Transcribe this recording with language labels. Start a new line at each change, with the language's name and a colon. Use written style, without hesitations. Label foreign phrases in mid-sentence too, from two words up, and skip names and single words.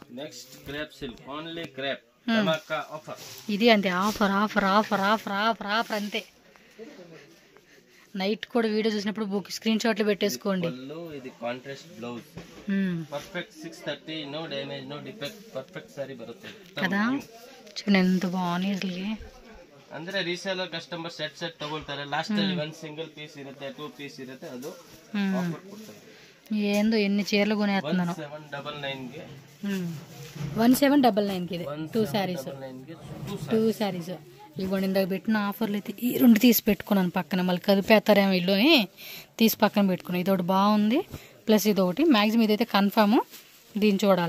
Telugu: ఇది అంతే, ఆఫర్ ఆఫర్ ఆఫర్ ఆఫర్ ఆఫర్ ఆఫర్ అంతే. నైట్ కూడా వీడియో చూసినప్పుడు
English: book screen
Telugu: షాట్లు పెట్టేసుకోండి.
English: ఇది contrast blouse, perfect 630, no damage no defect, perfect సారీ బರುತ್ತೆ
Telugu: కదా. చూడండి ఎంత బాగున్నాయి అసలుకి.
Kannada: ಅಂದ್ರೆ
English: reseller customer set
Kannada: ತಗೊಳ್ತಾರೆ. ಲಾಸ್ಟ್ ಅಲ್ಲಿ 1
English: single piece
Kannada: ಇರುತ್ತೆ, 2 ಪೀಸ್ ಇರುತ್ತೆ, ಅದು ಆಫರ್ ಕೊಡ್ತಾರೆ.
Telugu: ఏందో ఎన్ని చీరలు కొనేస్తున్నాను.
Kannada: 1799 ಗೆ
Telugu: 1799 కి ఇది 2 సారీస్. 2 సారీస్ ఇవ్వండి. ఇందాక పెట్టిన ఆఫర్లు అయితే ఈ 2 తీసి పెట్టుకున్నాను పక్కన. మళ్ళీ కలిపేస్తారేమో ఇల్లు అని తీసి పక్కన పెట్టుకున్నాను. ఇదొకటి బాగుంది, ప్లస్ ఇదొకటి. మ్యాక్సిమం ఇదైతే కన్ఫామ్, దీన్ని చూడాలి.